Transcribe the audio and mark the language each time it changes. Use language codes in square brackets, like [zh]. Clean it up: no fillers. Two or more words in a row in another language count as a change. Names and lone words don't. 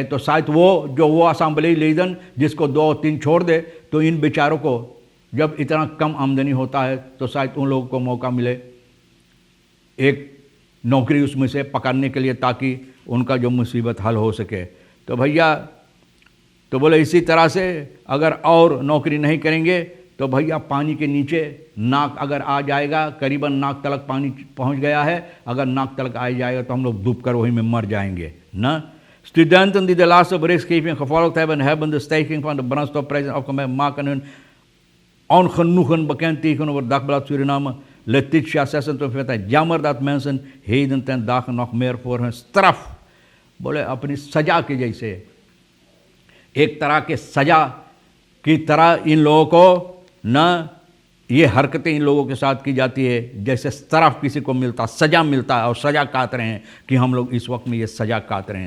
[hns] तो शायद वो असेंबली लीडर जिसको 2 और 3 छोड़ दे, तो इन बेचारों को जब इतना कम आमदनी होता है तो शायद उन लोगों को मौका मिले एक नौकरी उसमें से पकड़ने के लिए, ताकि उनका जो मुसीबत हल हो सके। तो भैया, तो बोले इसी तरह से अगर और नौकरी नहीं करेंगे तो भैया पानी के नीचे नाक अगर आ जाएगा, करीबन नाक तलक पानी पहुंच गया है, अगर नाक तलक आ जाएगा तो हम लोग डूब कर वहीं में मर जाएंगे ना। [nl] Studenten die de laatste berichtgeving gevolgd hebben de stijging van de brandstofprijzen opgemerkt, maken hun ongenoegen bekend tegenover Dagblad Suriname. Letitia 26, jammer dat mensen heden ten dagen nog meer voor hun straf, [hns] बोले अपनी सजा के जैसे, एक तरह के सजा की तरह इन लोगों को न ये हरकतें इन लोगों के साथ की जाती है, जैसे तरफ किसी को मिलता, सज़ा मिलता है और सज़ा काट रहे हैं कि हम लोग इस वक्त में ये सज़ा काट रहे हैं।